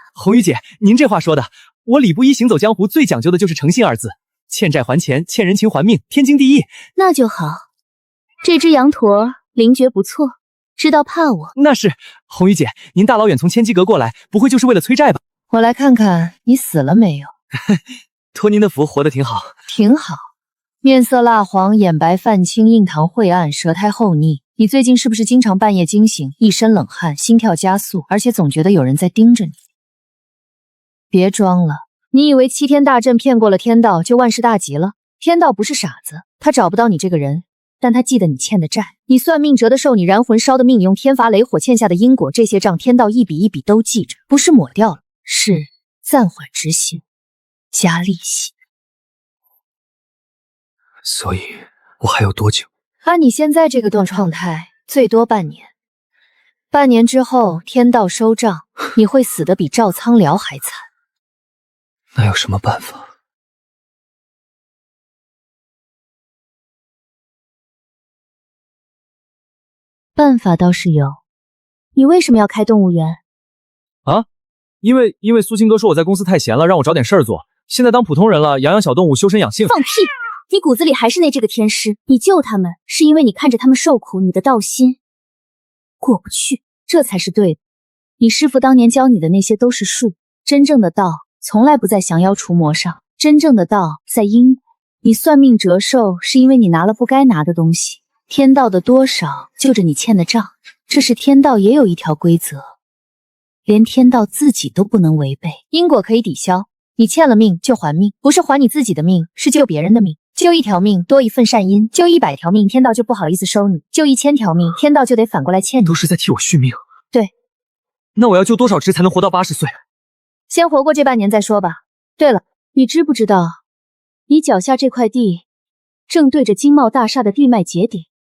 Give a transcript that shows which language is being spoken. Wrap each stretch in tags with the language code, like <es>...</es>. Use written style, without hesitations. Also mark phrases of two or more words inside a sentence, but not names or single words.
<zh>紅玉姐，您這話說的，我禮部一行走江湖最講究的就是誠信二字，欠債還錢，欠人情還命，天經地義。那就好，這隻羊駝靈覺不錯，知道怕我。那是，紅玉姐，您大老遠從千機閣過來，不會就是為了催債吧？我來看看你死了沒有。托您的福，活得挺好。挺好。面色蠟黃，眼白泛青，印堂晦暗，舌苔厚膩。你最近是不是經常半夜驚醒，一身冷汗，心跳加速，而且總覺得有人在盯着你？別裝了，你以為7天大陣騙過了天道就萬事大吉了？天道不是傻子，他找不到你這個人，但他記得你欠的債，你算命折的壽，你燃魂燒的命，用天罰雷火欠下的因果，這些賬天道一筆一筆都記着，不是抹掉了，是暫緩執行，加利息。所以我還有多久？按你現在這個狀態，最多半年。半年之後，天道收賬，你會死得比趙蒼遼還慘。那有什麼辦法？辦法倒是有。你為什麼要開動物園？啊？因為蘇清哥說我在公司太閒了，讓我找點事兒做。現在當普通人了，養養小動物，修身養性。放屁！你骨子裡還是那這個天師，你救他們是因為你看着他們受苦，你的道心過不去，這才是對的。你師父當年教你的那些都是術，真正的道從來不在降妖除魔上，真正的道在因果。你算命折壽是因為你拿了不該拿的東西，天道的多少就着你欠的賬，這是天道也有一條規則，連天道自己都不能違背。因果可以抵消，你欠了命就還命，不是還你自己的命，是救別人的命。救1條命多一份善因，救100條命天道就不好意思收你，救1000條命天道就得反過來欠你。都是在替我續命。對。那我要救多少隻才能活到80歲？先活過這半年再說吧。對了，你知不知道，你腳下這塊地正對着金茂大廈的地脈節點？</zh>